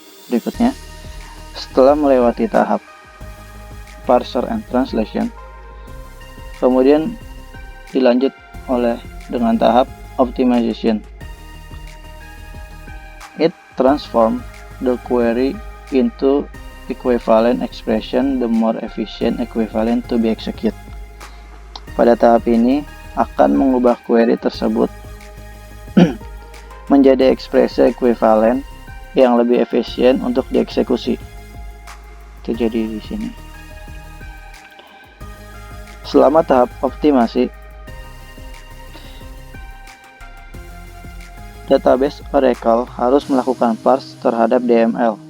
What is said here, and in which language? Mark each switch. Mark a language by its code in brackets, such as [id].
[id] Berikutnya, setelah melewati tahap parser and translation, kemudian dilanjut dengan tahap optimization. [en] It transforms the query into equivalent expression, the more efficient equivalent to be executed. [id] Pada tahap ini akan mengubah query tersebut menjadi ekspresi ekuivalen yang lebih efisien untuk dieksekusi. Itu jadi di sini. Selama tahap optimasi, database Oracle harus melakukan parse terhadap DML.